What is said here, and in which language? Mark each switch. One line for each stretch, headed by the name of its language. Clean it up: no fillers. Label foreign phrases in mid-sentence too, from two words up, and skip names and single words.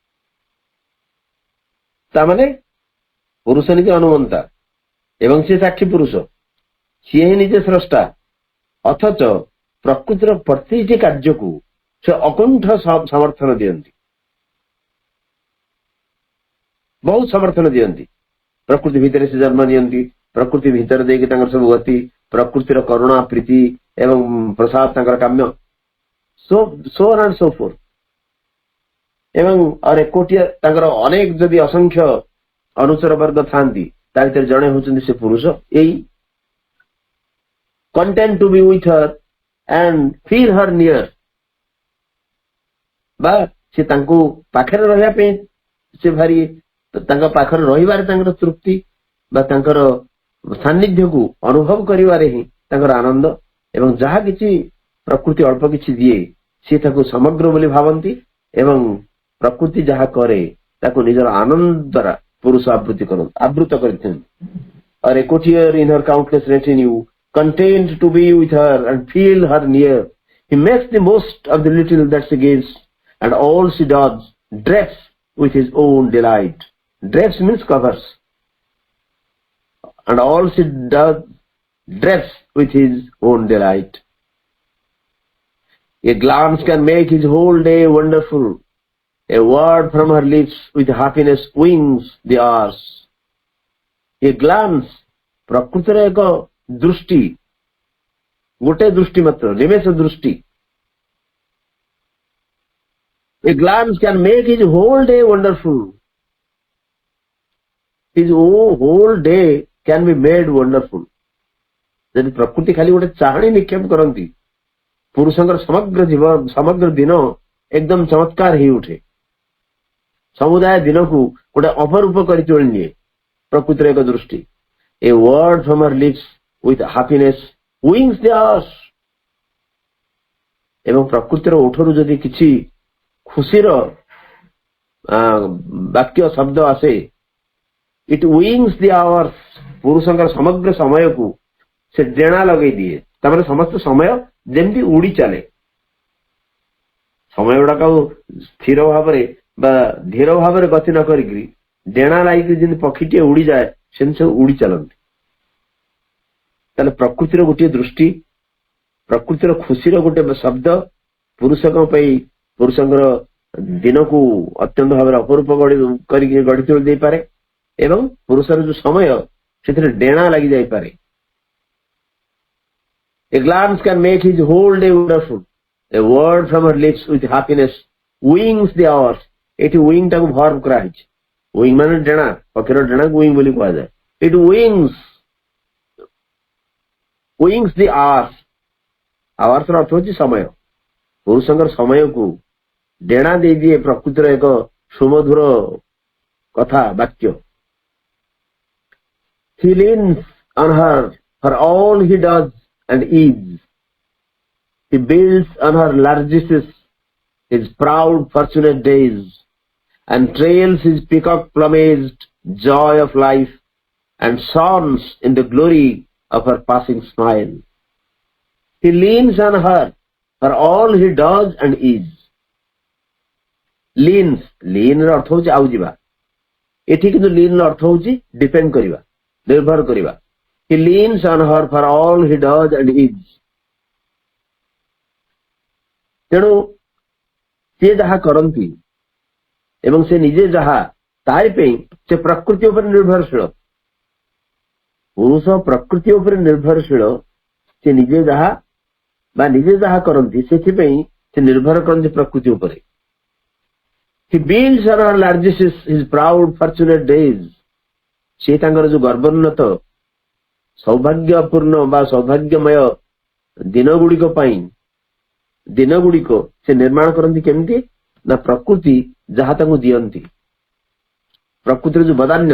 Odia: ତାମାନେ ପୁରୁଷ ନିଜେ ଅନୁମନ୍ତା ଏବଂ ସେ ସାକ୍ଷୀ ପୁରୁଷ, ସିଏ ହିଁ ନିଜେ ସ୍ରଷ୍ଟା, ଅଥଚ ପ୍ରକୃତିର ପ୍ରତିଟି କାର୍ଯ୍ୟକୁ ସେ ଅକୁଣ୍ଠ ସମର୍ଥନ ଦିଅନ୍ତି, ବହୁତ ସମର୍ଥନ ଦିଅନ୍ତି। ପ୍ରକୃତି ଭିତରେ ସେ ଜନ୍ମ ନିଅନ୍ତି, ପ୍ରକୃତି ଭିତରେ ଦେଇକି ତାଙ୍କର ସବୁ ଗତି, ପ୍ରକୃତିର କରୁଣା ପ୍ରୀତି ଏବଂ ପ୍ରସାଦ ତାଙ୍କର କାମ୍ୟ,
English: so on and so forth।
Odia: ଏବଂ ଏକୋଟିଆ ତାଙ୍କର ଅନେକ ଯଦି ଅସଂଖ୍ୟ ଅନୁଚର ବର୍ଗ ଥାନ୍ତି ତା ଭିତରେ ଜଣେ ହଉଛନ୍ତି ସେ ପୁରୁଷ।
English: ଏଇ content to be with her and feel her near,
Odia: ବା ସେ ତାଙ୍କୁ ପାଖରେ ରହିବା ପାଇଁ ସେ ଭାରି ତାଙ୍କ ପାଖରେ ରହିବାରେ ତାଙ୍କର ତୃପ୍ତି ବା ତାଙ୍କର ସାନ୍ନିଧ୍ୟକୁ ଅନୁଭବ କରିବାରେ ହିଁ ତାଙ୍କର ଆନନ୍ଦ। ଏବଂ ଯାହା କିଛି ପ୍ରକୃତି ଅଳ୍ପ କିଛି ଦିଏ ସେ ତାକୁ ସମଗ୍ର ବୋଲି ଭାବନ୍ତି ଏବଂ ପ୍ରକୃତି ଯାହା କରେ ତାକୁ ନିଜର ଆନନ୍ଦ ଦ୍ୱାରା ପୁରୁଷ ଆବୃତ କରିଥାନ୍ତି।
English: Or a courtier in her countless retinue, content to be with her and feel her near, he makes the most of the little that she gives, and all she does drapes with his own delight. Drapes means covers, and all she does drapes with his own delight. A glance can make his whole day wonderful. A word from her lips with happiness wings the hours. A glance,
Odia: ପ୍ରକୃତିର ଏକ ଦୃଷ୍ଟି, ଗୋଟେ ଦୃଷ୍ଟି ମାତ୍ର, ନିମେଷ ଦୃଷ୍ଟି।
English: A glance can make his whole day wonderful. His whole day can be made wonderful.
Odia: ଯଦି ପ୍ରକୃତି ଖାଲି ଗୋଟେ ଚାହାଣୀ ନିକ୍ଷେପ କରନ୍ତି ପୁରୁଷଙ୍କର ସମଗ୍ର ଦିନ ଏକଦମ ଚମତ୍କାର ହେଇ ଉଠେ। ସମୁଦାୟ ଦିନକୁ ଗୋଟେ ଅପରୂପ କରି ତୋଳିନିଏ ପ୍ରକୃତିର ଏକ ଦୃଷ୍ଟି।
English: A word from her lips with happiness wings the hours.
Odia: ଏବଂ ପ୍ରକୃତିର ଓଠରୁ ଯଦି କିଛି ଖୁସିର ବାକ୍ୟ ଶବ୍ଦ ଆସେ,
English: it wings the hours,
Odia: ପୁରୁଷଙ୍କର ସମଗ୍ର ସମୟକୁ ସେ ଡେଣା ଲଗେଇ ଦିଏ। ତାମାନେ ସମସ୍ତ ସମୟ ଯେମିତି ଉଡି ଚାଲେ, ସମୟ ଗୁଡାକ ସ୍ଥିର ଭାବରେ ବା ଧୀର ଭାବରେ ଗତି ନ କରିକି ଡେଣା ଲାଗିକି ଯେମିତି ପକ୍ଷୀଟିଏ ଉଡିଯାଏ ସେମିତି ସବୁ ଉଡି ଚାଲନ୍ତି। ତାହେଲେ ପ୍ରକୃତିର ଗୋଟିଏ ଦୃଷ୍ଟି, ପ୍ରକୃତିର ଖୁସିର ଗୋଟେ ଶବ୍ଦ ପୁରୁଷଙ୍କ ପାଇଁ ପୁରୁଷଙ୍କର ଦିନକୁ ଅତ୍ୟନ୍ତ ଭାବରେ ଅପରୂପ କରିକି ଗଢି ତୋଳି ଦେଇପାରେ ଏବଂ ପୁରୁଷର ଯୋଉ ସମୟ ସେଥିରେ ଡେଣା ଲାଗି ଯାଇପାରେ।
English: A glance can make his whole day wonderful. A word from her lips with happiness wings the hours.
Odia: ଏଠି ୱିଙ୍ଗ ଟାକୁ ଭର୍ବ କରାହେଇଛି। ୱିଙ୍ଗ ମାନେ ଡେଣା, ପକ୍ଷୀର ଡେଣାକୁ ୱିଙ୍ଗ ବୋଲି କୁହାଯାଏ।
English: It wings the hours.
Odia: hours ର ଅର୍ଥ ହେଉଛି ସମୟ। ପୁରୁଷଙ୍କର ସମୟକୁ ଡେଣା ଦେଇଦିଏ ପ୍ରକୃତିର ଏକ ସୁମଧୁର କଥା ବାକ୍ୟ।
English: He leans on her for all he does and is. He builds on her largesses his proud fortunate days and trails his peacock plumaged joy of life and shines in the glory of her passing smile. He leans on her for all he does and is.
Odia: Lean ର ଅର୍ଥ ହେଉଛି ଆଉ ଯିବା, ଏଠି କିନ୍ତୁ lean ର ଅର୍ଥ ହେଉଛି ଡିପେଣ୍ଡ କରିବା, ନିର୍ଭର କରିବା।
English: He leans on her for all he does and is.
Odia: ତେଣୁ ସେ ଯାହା କରନ୍ତି ଏବଂ ସେ ନିଜେ ଯାହା ତାରି ପାଇଁ ସେ ପ୍ରକୃତି ଉପରେ ନିର୍ଭରଶୀଳ। ପୁରୁଷ ପ୍ରକୃତି ଉପରେ ନିର୍ଭରଶୀଳ, ସେ ନିଜେ ଯାହା କରନ୍ତି ସେଥିପାଇଁ ସେ ନିର୍ଭର କରନ୍ତି ପ୍ରକୃତି ଉପରେ।
English: He builds on her largesses his proud fortunate days.
Odia: ସେ ତାଙ୍କର ଯୋଉ ଗର୍ବୋନ୍ନତ ସୌଭାଗ୍ୟପୂର୍ଣ୍ଣ ବା ସୌଭାଗ୍ୟମୟ ଦିନଗୁଡ଼ିକ ସେ ନିର୍ମାଣ କରନ୍ତି କେମିତି ନା ପ୍ରକୃତି ଯାହା ତାଙ୍କୁ ଦିଅନ୍ତି, ପ୍ରକୃତିର ଯୋଉ ବଦାନ୍ୟତା।